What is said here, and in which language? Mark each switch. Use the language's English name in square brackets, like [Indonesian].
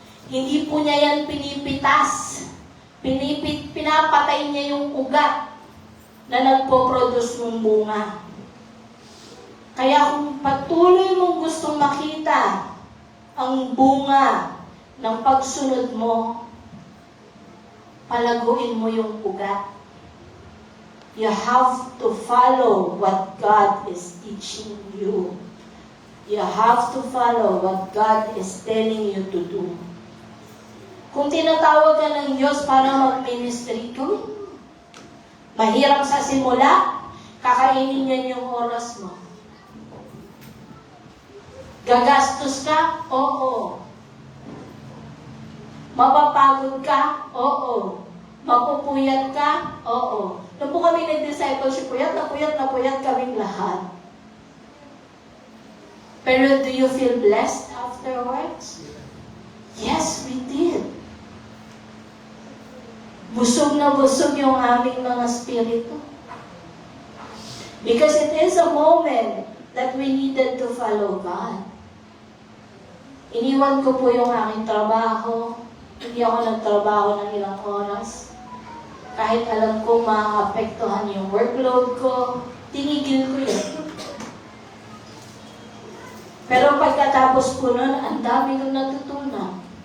[Filipino] Hindi po niya yan pinipitas. Pinapatay niya yung ugat na nagpo-produce ng bunga. Kaya kung patuloy mong gustong makita ang bunga ng pagsunod mo, palaguin mo yung ugat. [English] You have to follow what God is teaching you. You have to follow what God is telling you to do. [Filipino] Kung tinatawag ka ng Diyos para mag-ministry, gawin mo. Mahirap sa simula, kakainin yan yung oras mo. Gagastos ka? Oo. Mapapagod ka? Oo. Mapupuyat ka? Oo. Nung po kami nag-discipleship, puyat kaming lahat. [English] Pero do you feel blessed afterwards? Yes, we did. [Filipino] Busog na busog yung aming mga spirito. [English] Because it is a moment that we needed to follow God. [Filipino] Iniwan ko po yung aking trabaho. Hindi ako nagtrabaho ng ilang oras. Kahit alam ko maapektuhan yung workload ko, tinigil ko yun. Pero pagkatapos po nun, ang dami kong natutunan.